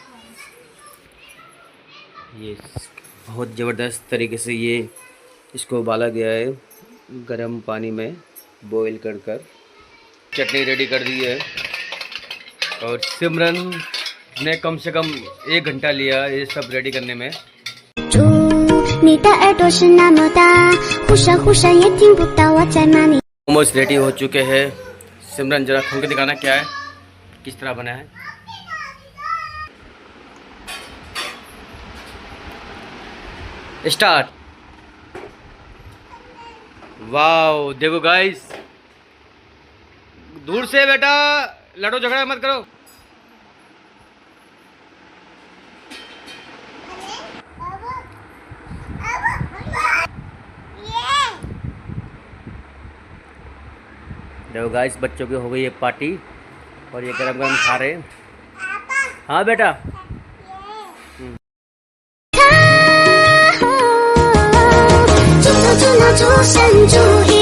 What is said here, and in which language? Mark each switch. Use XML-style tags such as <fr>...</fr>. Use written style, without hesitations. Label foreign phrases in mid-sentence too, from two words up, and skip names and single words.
<hi>ये बहुत ज़बरदस्त तरीके से ये इसको उबाला गया है गरम पानी में बॉईल कर कर। चटनी रेडी कर दी है, और सिमरन ने कम से कम 1 घंटा लिया ये सब रेडी करने में।</hi> <zh>你的耳朵是那么大，忽闪忽闪也听不到我在哪里。</zh> <hi>मोमोज रेडी हो चुके हैं। सिमरन जरा खोल के दिखाना क्या है, किस तरह बना है। स्टार्ट। वाओ, देखो गाइस, दूर से बेटा, लड़ो झगड़ा मत करो। देखो गाइस, बच्चों की हो गई है पार्टी और ये गरम गरम खा रहे हैं। हाँ बेटा, 住住那座山住</hi>